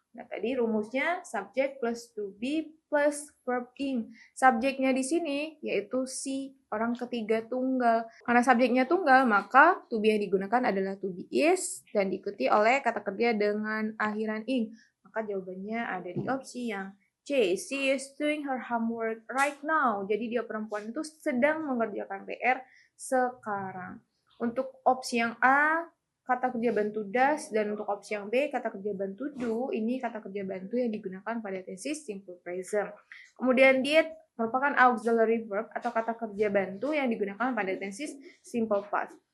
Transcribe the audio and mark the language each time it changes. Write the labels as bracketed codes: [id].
[id] Nah, tadi rumusnya [en] subject plus to be plus verb ing. [id] Subjeknya di sini yaitu si, orang ketiga tunggal. Karena subjeknya tunggal, maka to be yang digunakan adalah to be is dan diikuti oleh kata kerja dengan akhiran ing. Maka jawabannya ada di opsi yang C. [en] She is doing her homework right now. [id] Jadi dia perempuan itu sedang mengerjakan PR sekarang. Untuk opsi yang A, kata kerja bantu does, dan untuk opsi yang B, kata kerja bantu do, ini kata kerja bantu yang digunakan pada tenses simple present. Kemudian did merupakan auxiliary verb atau kata kerja bantu yang digunakan pada tenses simple past.